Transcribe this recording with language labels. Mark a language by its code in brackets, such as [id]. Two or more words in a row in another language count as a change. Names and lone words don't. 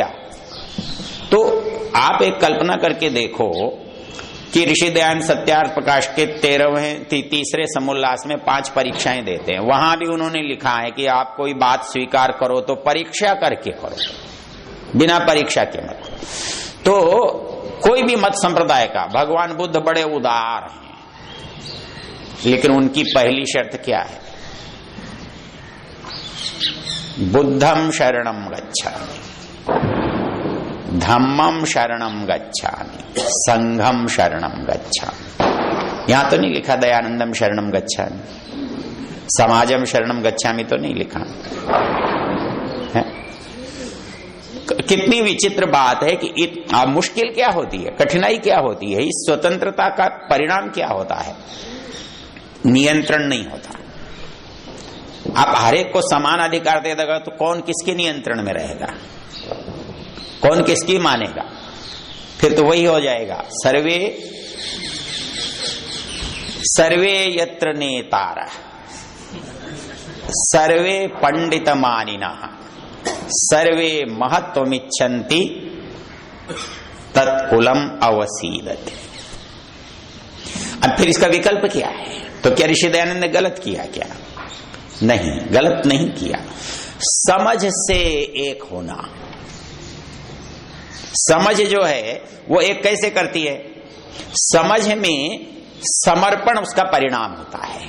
[hi] तो आप एक कल्पना करके देखो कि ऋषि दयानंद सत्यार्थ प्रकाश के 13वें समोल्लास में 5 परीक्षाएं देते हैं। वहां भी उन्होंने लिखा है कि आप कोई बात स्वीकार करो तो परीक्षा करके करो, बिना परीक्षा के मत। तो कोई भी मत संप्रदाय का, भगवान बुद्ध बड़े उदार हैं, लेकिन उनकी पहली शर्त क्या है? [pi] बुद्धम शरणम गच्छामि, धम्मम शरणम गच्छामि, संघम शरणम गच्छामि। [hi] यहां तो नहीं लिखा [pi] दयानंदम शरणम गच्छामि, समाजम शरणम गच्छामि [hi] तो नहीं लिखा है। कितनी विचित्र बात है कि मुश्किल क्या होती है, कठिनाई क्या होती है, इस स्वतंत्रता का परिणाम क्या होता है? नियंत्रण नहीं होता। आप हर एक को समान अधिकार दे देगा तो कौन किसके नियंत्रण में रहेगा, कौन किसकी मानेगा? फिर तो वही हो जाएगा, [sa] सर्वे यत्र नेतार सर्वे पंडित मानिना सर्वे महत्वमिच्छन्ति तत्कुलम अवसीदते। [hi] अब फिर इसका विकल्प क्या है? तो क्या ऋषि दयानंद ने गलत किया क्या? नहीं, गलत नहीं किया। समझ से एक होना, समझ जो है वो एक कैसे करती है? समझ में समर्पण उसका परिणाम होता है।